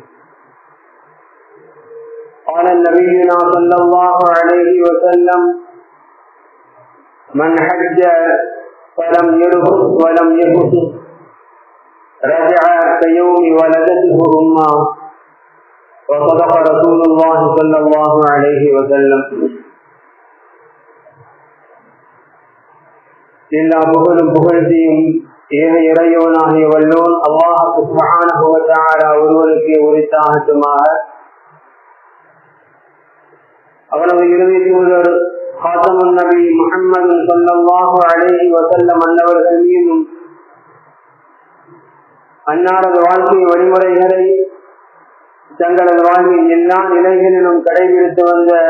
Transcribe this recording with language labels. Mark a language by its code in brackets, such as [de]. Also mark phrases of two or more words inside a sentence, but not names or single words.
[ar] قال نبينا صلى الله عليه وسلم: من حج فلم يرفث ولم يفسق رجع كيوم ولدته أمه. وصدق رسول الله صلى الله عليه وسلم. [ta] எல்லா புகழும் புகழ்ச்சியும் ஏக இறைவனாகிய வல்லோன் அல்லாஹ் [ar] سبحانه وتعالى [ta] ஒருவருக்கே உரித்தாகட்டுமாக. அவனது இறுதி தூதர் ஹாத்தமுன் நபி முஹம்மது [ar] صلى الله عليه وسلم [ta] அன்னவர்கள் மீதும் அன்னாரது வாழ்க்கை வழிமுறைகளை தங்களது வாழ்வின் எல்லா நிலைகளிலும் கடைபிடித்து வந்த